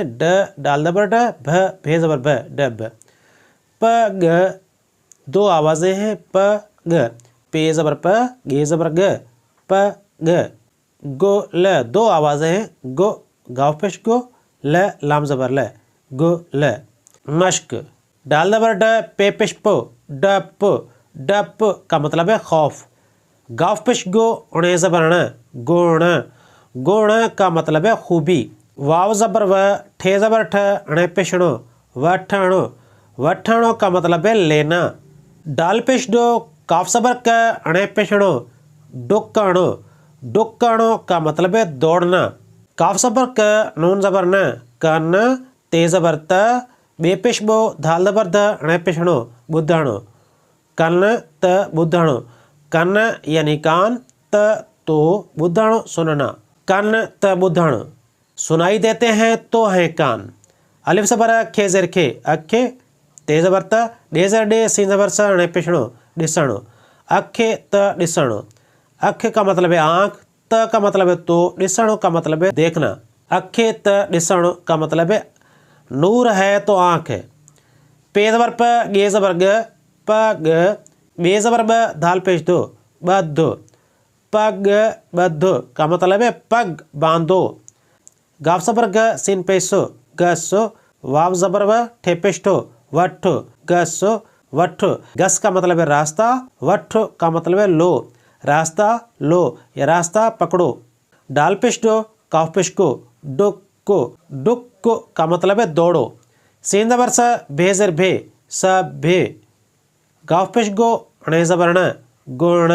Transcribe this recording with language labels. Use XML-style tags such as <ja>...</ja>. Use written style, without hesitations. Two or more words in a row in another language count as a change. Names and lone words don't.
<hi>ड डाल ज़बर ड, भ भे ज़बर भ, डभ। प ग 2 आवाज़ें हैं। प ग, पे ज़बर प, गे ज़बर ग, प ग। गो ल 2 आवाज़ें हैं। गो गाफ पेश गो, ल लाम ज़बर ल, गो ल। मश्क डाल ज़बर ड, पे पेश पो, डप। डप का मतलब है खौफ। गाफ पेश गो, उणे ज़बर ण, गुण। गुण का मतलब है खूबी। वाव ज़बर व, ठे ज़बर ठ, अणे पेशणो, वठणो। वठणो का मतलब है लेना। डाल पेश दो, काफ ज़बर क, अणे पेशणो, डुकणो। डुकणो का मतलब है दौड़ना। काफ ज़बर क, नून ज़बर न, कन, ते ज़बर त, बे पेश बो, धाल ज़बर ध, अणे पेशणो, बुधणो।</hi> <sd>कन त बुधणो।</sd> <hi>कन यानी कान, त तो, बुधणो सुनना।</hi> <sd>कन त बुधण,</sd> <hi>सुनाई देते हैं तो हैं कान। अलिफ ज़बर अ, खे ज़ेर खे, अखे, ते ज़बर त, डे ज़र डे, सी ज़बर स, अणे पेशणो, ॾिसणो।</hi> <sd>अखे त ॾिसणो।</sd> <hi>अख का मतलब है आँख, त का मतलब है तो, ॾिसणो का मतलब है देखना।</hi> <sd>अखे त ॾिसणो</sd> <hi>का मतलब है नूर है तो आँख है। पे ज़बर प, गे ज़बर ग, प ग, बे ज़बर ब, धाल पेश दो, बधो।</hi> <sd>पग बधो</sd> <hi>का मतलब है पग बांधो। गाफ ज़बर ग, सीन पेशो, गसो। वाव ज़बर व, ठे पेशो, वठो, गसो, वठो। गस का मतलब है रास्ता, वठो का मतलब है लो, रास्ता लो या रास्ता पकड़ो। डाल पेश दो, काफ पेश को, डुको। डुको का मतलब है दौड़ो। सीन ज़बर स, भे ज़र भे, स भे। गाफ पेश गो, अणे ज़बर ण, गुण।</hi>